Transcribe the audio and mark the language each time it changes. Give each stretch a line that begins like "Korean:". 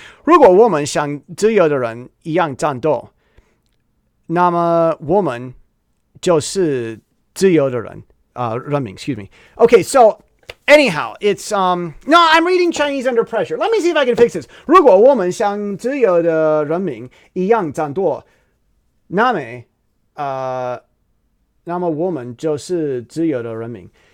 Chinese: 如果我们像自由的人一样战斗，那么我们就是自由的人。人民,
English: excuse me. Okay, so anyhow, it's no, I'm reading Chinese under pressure. Let me see if I can fix this.
Chinese: 如果我们像自由的人民一样战斗，那么我们就是自由的人民。